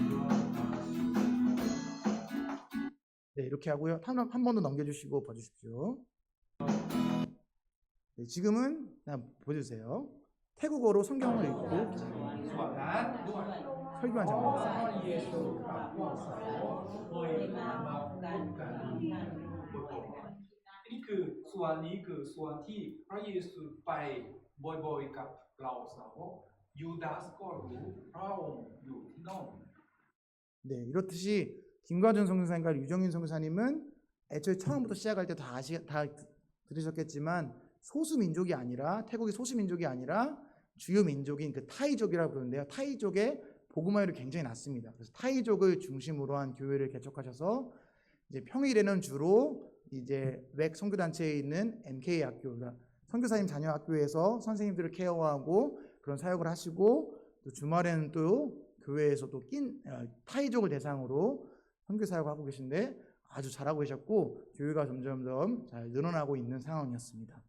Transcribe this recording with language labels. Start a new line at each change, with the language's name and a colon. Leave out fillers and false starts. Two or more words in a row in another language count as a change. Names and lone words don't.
Korean: 네 이렇게 하고요. 한 번 더 넘겨주시고 봐주십시오. 네, 지금은 그냥 보여주세요. 태국어로 성경을 읽고 설교한 장면입니다.
Thai: นี่คือส่วนนี้คือส่วนที่พระเยซูไปบ่อยๆกับเราสาวกยูดาสก็รู้พระองค์อยู่ที่โน่น
Korean: 네, 이렇듯이 김과준 선교사님과 유정인 선교사님은 애초에 처음부터 시작할 때 다 들으셨겠지만 소수민족이 아니라 태국의 소수민족이 아니라 주요 민족인 그 타이족이라고 부르는데요. 타이족의 복음화율이 굉장히 낮습니다. 그래서 타이족을 중심으로 한 교회를 개척하셔서 이제 평일에는 주로 이제 웩 선교단체에 있는 MK 학교, 그러니까 선교사님 자녀 학교에서 선생님들을 케어하고 그런 사역을 하시고 또 주말에는 또 교회에서 또 타이족을 대상으로 선교 사역을 하고 계신데 아주 잘하고 계셨고 교회가 점점점 잘 늘어나고 있는 상황이었습니다.